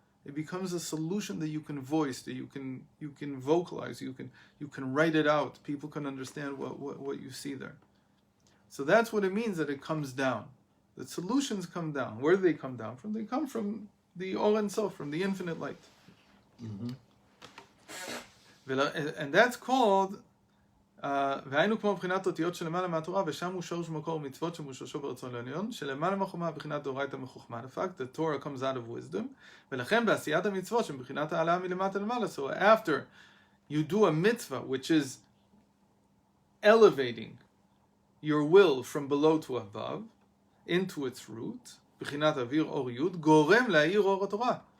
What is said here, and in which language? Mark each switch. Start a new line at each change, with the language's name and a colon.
English: It becomes a solution that you can voice, that you can vocalize, you can write it out. People can understand what you see there. So that's what it means that it comes down. The solutions come down. Where do they come down from? They come from the Or Ein Sof, from the infinite light. Mm-hmm. And that's called
Hebrew: והיינו כמו בחינת אותיות שלמעלה מהתורה, ושם הוא שורש מקור מצוות שמושרשו ברצון העליון, שלמעלה מהחוכמה בחינת דאורייתא מחוכמה.
English: The fact that Torah comes out of wisdom,
Hebrew: ולכן בעשיית המצוות שבחינת העלאה מלמטה למעלה.
English: So after you do a mitzvah, which is elevating your will from below to above, into its root,
Hebrew: בחינת אוויר אור יוד, גורם להאיר אור התורה.